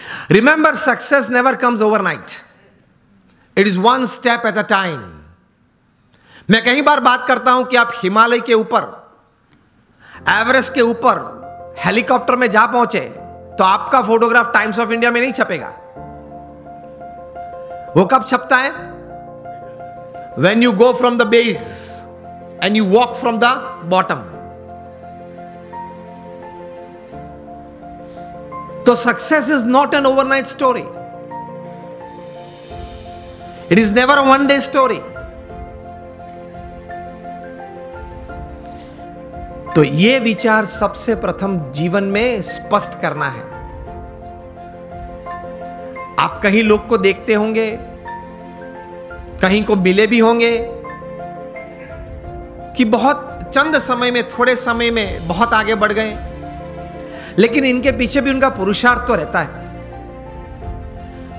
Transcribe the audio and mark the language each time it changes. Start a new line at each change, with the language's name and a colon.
English: Remember, success never comes overnight, it is one step at a time.
Hindi: मैं कई बार बात करता हूं कि आप हिमालय के ऊपर, एवरेस्ट के ऊपर हेलीकॉप्टर में जा पहुंचे तो आपका फोटोग्राफ टाइम्स ऑफ इंडिया में नहीं छपेगा। वो कब छपता है?
English: When you go from the base and you walk from the bottom. So success is not an overnight story. It is never a one day story.
Hindi: तो ये विचार सबसे प्रथम जीवन में स्पष्ट करना है। आप कहीं लोग को देखते होंगे, कहीं को मिले भी होंगे कि बहुत चंद समय में, थोड़े समय में बहुत आगे बढ़ गए, लेकिन इनके पीछे भी उनका पुरुषार्थ तो रहता है।